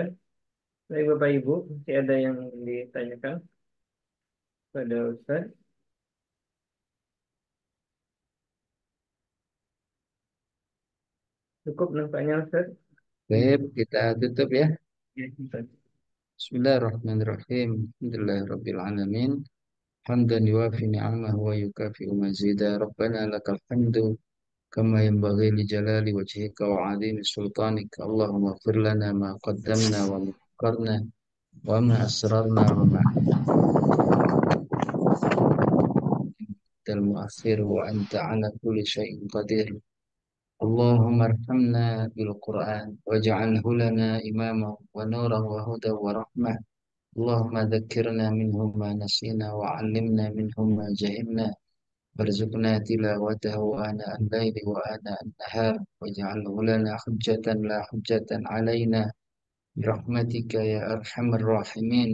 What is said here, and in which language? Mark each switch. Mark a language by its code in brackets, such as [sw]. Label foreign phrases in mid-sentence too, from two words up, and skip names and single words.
[id] Baik Bapak Ibu, masih ada yang ditanyakan pada Ustaz? Cukup nampaknya Ustaz? Baik, kita tutup ya. Ya, Ustaz. [ar] بسم الله الرحمن الرحيم. الحمد لله رب العالمين. حمدا يوافي نعمه ويكافئ مزيده. ربنا لك الحمد كما ينبغي لجلال وجهك وعظيم سلطانك. اللهم اغفر لنا ما قدمنا وما أخرنا وما أسررنا وما أنت المؤخر وأنت على كل شيء قدير. اللهم ارحمنا بالقرآن واجعله لنا إماما ونورا وهدى ورحمة. اللهم ذكرنا منه ما نسينا وعلمنا منه ما جهلنا وارزقنا تلاوته آناء الليل وآناء النهار واجعله لنا حجة لا حجة علينا برحمتك يا أرحم الراحمين.